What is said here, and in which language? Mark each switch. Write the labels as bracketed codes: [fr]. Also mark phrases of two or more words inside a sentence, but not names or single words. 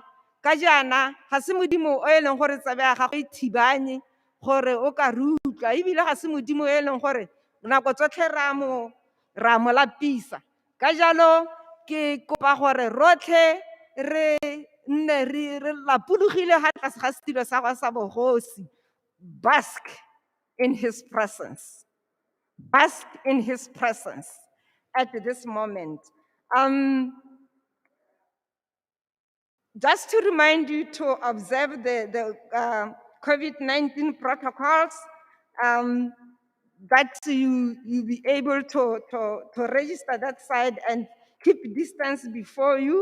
[tn] Ka jaana ga se modimo o e leng gore tsebe ya gago e thibanye gore o ka re utlwa ebile ga se modimo e leng gore nako tsotlhe ra mo lapisa. Ka jalo ke kopa gore rotlhe re nne re lapologile ga tlase ga setilo sa go sa bogosi. [en] Bask in his presence. Bask in his presence at this moment. Just to remind you to observe the COVID-19 protocols, that you be able to register that side and keep distance before you.